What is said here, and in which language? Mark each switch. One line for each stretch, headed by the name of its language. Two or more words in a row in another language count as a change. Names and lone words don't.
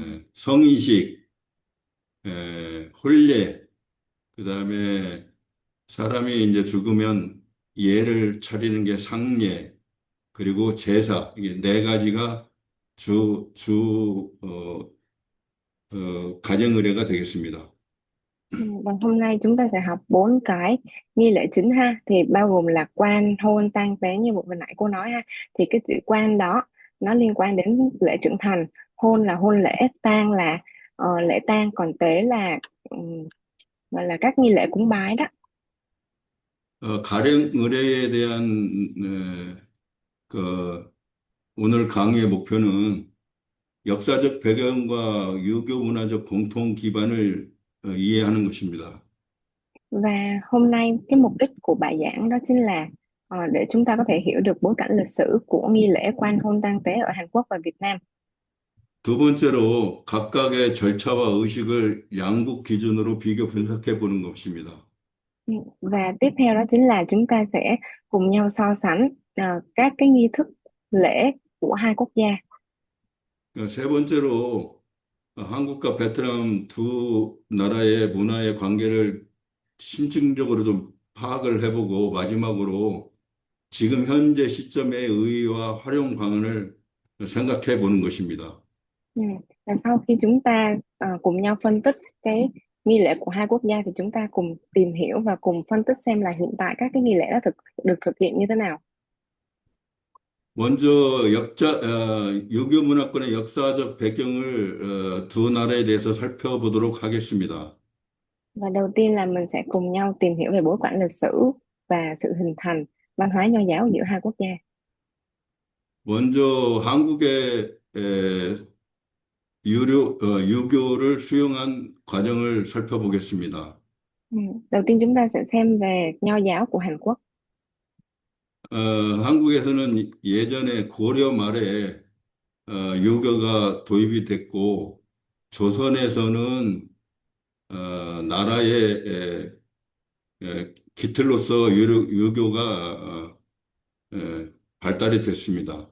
Korean: 성인식, 혼례, 그다음에 사람이 이제 죽으면 예를 차리는 게 상례, 그리고 제사, 이게 네 가지가 가정의례가 되겠습니다.
Vietnamese: Vâng, hôm nay chúng ta sẽ học bốn cái nghi lễ chính ha, thì bao gồm là quan, hôn, tang, tế như vừa nãy cô nói ha. Thì cái chữ quan đó nó liên quan đến lễ trưởng thành, hôn là hôn lễ, tang là lễ tang, còn tế là gọi là các nghi lễ cúng bái đó.
Korean: 가정의례에 대한 그 오늘 강의의 목표는 역사적 배경과 유교 문화적 공통 기반을 이해하는 것입니다.
Vietnamese: Và hôm nay cái mục đích của bài giảng đó chính là để chúng ta có thể hiểu được bối cảnh lịch sử của nghi lễ quan hôn tang tế ở Hàn Quốc và Việt Nam.
Korean: 두 번째로 각각의 절차와 의식을 양국 기준으로 비교 분석해 보는 것입니다.
Vietnamese: Và tiếp theo đó chính là chúng ta sẽ cùng nhau so sánh các cái nghi thức lễ của hai quốc gia.
Korean: 세 번째로 한국과 베트남 두 나라의 문화의 관계를 심층적으로 좀 파악을 해보고 마지막으로 지금 현재 시점의 의의와 활용 방안을 생각해 보는 것입니다. Ừ.
Vietnamese: Và sau khi chúng ta cùng nhau phân tích cái nghi lễ của hai quốc gia thì chúng ta cùng tìm hiểu và cùng phân tích xem là hiện tại các cái nghi lễ đã được thực hiện như thế nào.
Korean: 먼저 유교 문화권의 역사적 배경을 두 나라에 대해서 살펴보도록 하겠습니다.
Vietnamese: Và đầu tiên là mình sẽ cùng nhau tìm hiểu về bối cảnh lịch sử và sự hình thành văn hóa nho giáo giữa hai quốc gia.
Korean: 먼저 한국의 유교를 수용한 과정을 살펴보겠습니다. Ừ.
Vietnamese: Đầu tiên chúng ta sẽ xem về nho giáo của Hàn Quốc.
Korean: 어, 한국에서는 예전에 고려 말에 유교가 도입이 됐고, 조선에서는 나라의 기틀로서 유교가 발달이 됐습니다.